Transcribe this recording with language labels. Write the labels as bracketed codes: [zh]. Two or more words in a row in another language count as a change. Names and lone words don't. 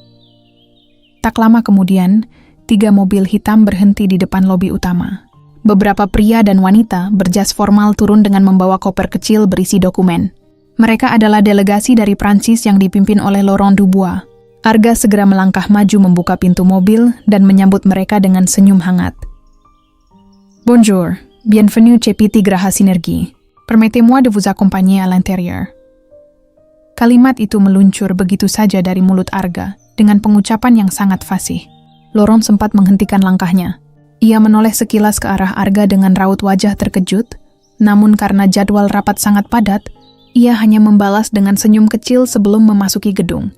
[id] Tak lama kemudian, 3 mobil hitam berhenti di depan lobi utama. Beberapa pria dan wanita berjas formal turun dengan membawa koper kecil berisi dokumen. Mereka adalah delegasi dari Prancis yang dipimpin oleh Laurent Dubois. Arga segera melangkah maju membuka pintu mobil dan menyambut mereka dengan senyum hangat. [fr] "Bonjour, bienvenue chez PT Graha Sinergi. Permettez-moi de vous accompagner à l'intérieur." [id] Kalimat itu meluncur begitu saja dari mulut Arga, dengan pengucapan yang sangat fasih. Laurent sempat menghentikan langkahnya. Ia menoleh sekilas ke arah Arga dengan raut wajah terkejut, namun karena jadwal rapat sangat padat, ia hanya membalas dengan senyum kecil sebelum memasuki gedung.